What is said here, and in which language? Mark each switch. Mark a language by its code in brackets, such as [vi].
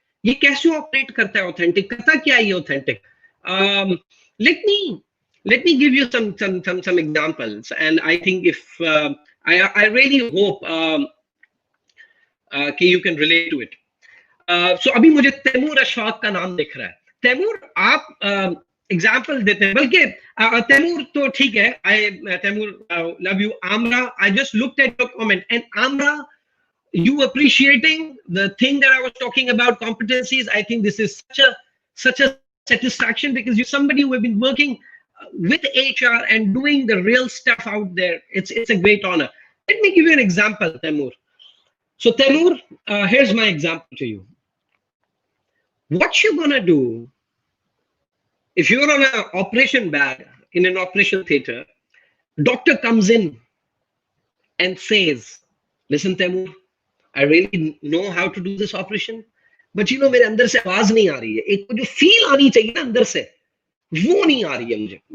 [hi] ये कैसे ऑपरेट करता है authentic? करता क्या है ये authentic? [en] Let me give you some examples, and I think if I really hope you can relate to it. [hi] So अभी मुझे तैमूर अशफाक का नाम दिख रहा है. तैमूर आप एग्जाम्पल देते हैं, बल्कि तैमूर तो ठीक है. [en] Taimur love you. Amra, I just looked at your comment, and Amra, you appreciating the thing that I was talking about, competencies. I think this is such a satisfaction, because you're somebody who have been working with HR and doing the real stuff out there. It's a great honor. Let me give you an example, Taimur. So Taimur, here's my example to you. What you're gonna do if you're on an operation bag in an operation theater, doctor comes in and says, listen Taimur, I really know how to do this operation, but you know [hi] मेरे अंदर से आवाज नहीं आ रही है. एक जो feel आनी चाहिए ना अंदर से, वो नहीं आ रही है मुझे.